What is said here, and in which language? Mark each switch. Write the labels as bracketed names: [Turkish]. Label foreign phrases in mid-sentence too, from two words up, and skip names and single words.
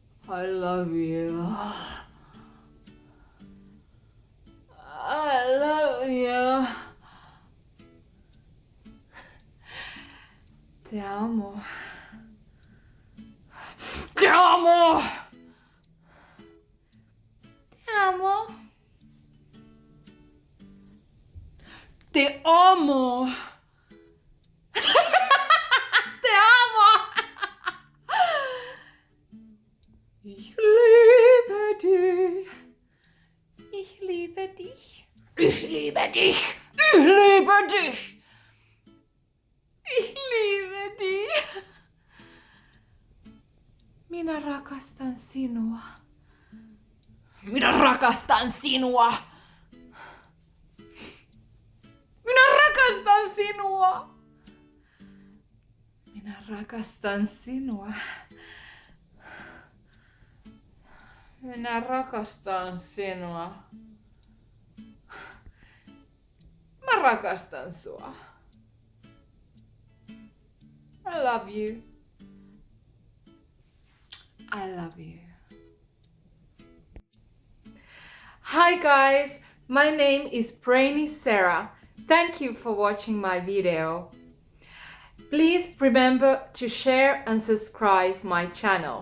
[English] I love you. I love you. [Spanish] Te amo. Te amo. Te amo. Te amo. Te amo. [German] Ich liebe dich. Ich liebe dich. Ich liebe dich. Ich liebe dich. Ich liebe dich. [Finnish] Minä rakastan sinua. Minä rakastan sinua. Minä rakastan sinua. Minä rakastan sinua. Minä rakastan sinua. Mä rakastan sua. [English] I love you. I love you. Hi guys, my name is Brainy Sarah. Thank you for watching my video. Please remember to share and subscribe my channel.